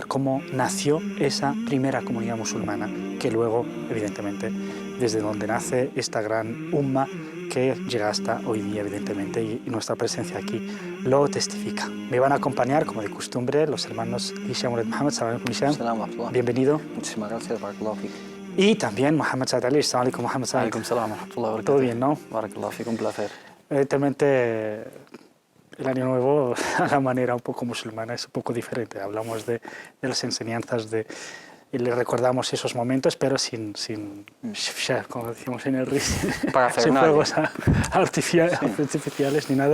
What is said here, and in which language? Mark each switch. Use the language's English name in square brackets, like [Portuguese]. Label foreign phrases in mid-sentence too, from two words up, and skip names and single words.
[Spanish] ¿Cómo nació esa primera comunidad musulmana? Que luego, evidentemente, desde donde nace esta gran umma que llega hasta hoy día, evidentemente, y nuestra presencia aquí lo testifica. Me van a acompañar, como de costumbre, los hermanos Hisham Walid Muhammad. [Arabic] سلام عليكم, [Spanish] bienvenido. Muchísimas gracias, [Arabic] بارك الله فيك. [Spanish] Y también Muhammad Saad Ali. [Arabic] سلام عليكم, Muhammad Saad. عليكم سلام ورحمة الله وبركاته. [Spanish] Todo bien, ¿no? [Arabic] بارك الله فيك, [Spanish] un placer. Evidentemente, el Año Nuevo, a la manera un poco musulmana, es un poco diferente. Hablamos de las enseñanzas y le recordamos esos momentos, pero sin como decimos en el RIS, sin fuegos artificiales ni nada.